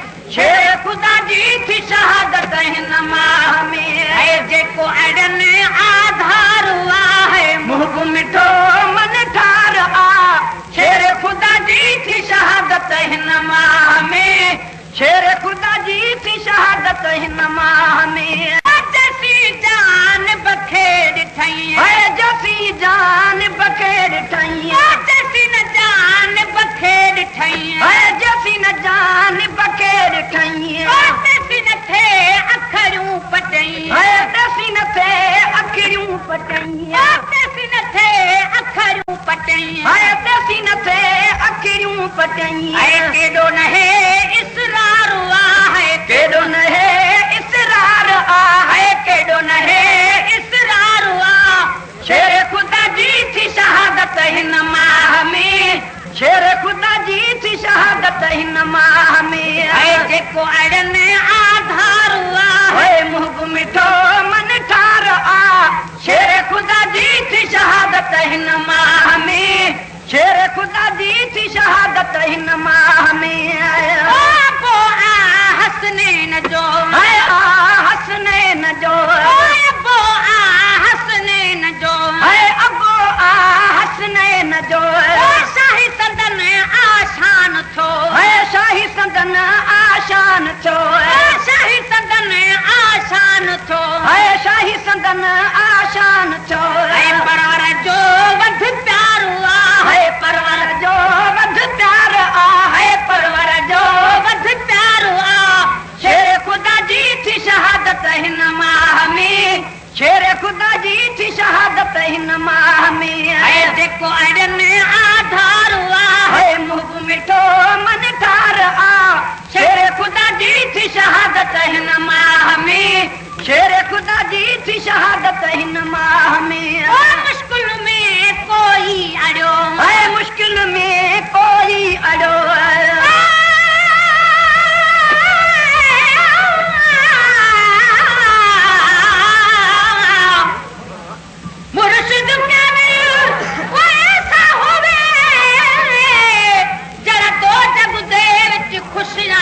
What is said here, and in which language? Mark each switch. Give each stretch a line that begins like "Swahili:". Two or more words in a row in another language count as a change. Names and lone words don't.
Sindhi: शेर खुदा जी थी शहादत हिन माह में जेको अड़न आधार आहे मुख मिठो मन ठार आ शेर खुदा जी थी शहादत हिन माह में शेर खुदा जी थी शहादत हिन माह में जसी जान बखेर ठई है जसी जान बखेर ठई जसी न जान बखेर ठई है जसी न जान बखेर ठई जसी न थे अखरूं पटई है जसी न थे अखरूं पटई जसी न थे अखरूं पटई है जसी न थे अखरूं पटई केडो न है इसरार आहे केडो न है इसरार आहे केडो न है इसरार शेर खुदा जी थी शहादत हिन माह में शेर खुदा जी थी शहादत हिन माह में जेको अड़न आधार है मुख मिठो मन ठार आ शेर खुदा जी थी शहादत हिन माह में शेर खुदा जी थी शहादत हिन माह में अबो आ हसनैन जो है आ हसनैन जो अबो आ हसनैन जो है अबो आ हसनैन जो शाही सदन आशान थो है शाही सदन आशान छो शाही सदन आशान थो है शाही सदन आशान छो परवर जो वध प्यारो है परवर जो वध प्यार आ है परवर जो वध प्यारो शेर खुदा जी थी शहादत हिन माह में शेर खुदा जी थी शहादत हिन माह में जेको अड़न आधार है मुख मिठो मन ठार आ शेर खुदा जी थी शहादत हिन माह में शेर खुदा जी थी शहादत हिन माह में मुश्किल में कोई अड़ो है मुश्किल में कोई अड़ो
Punjabi: ਮੁਰਸ਼ਿਦ ਵੋ ਐਸਾ ਹੋਵੇ ਜਰਾ ਤੋ ਜਗ ਦੇ ਵਿਚ ਖੁਸ਼ੀਆਂ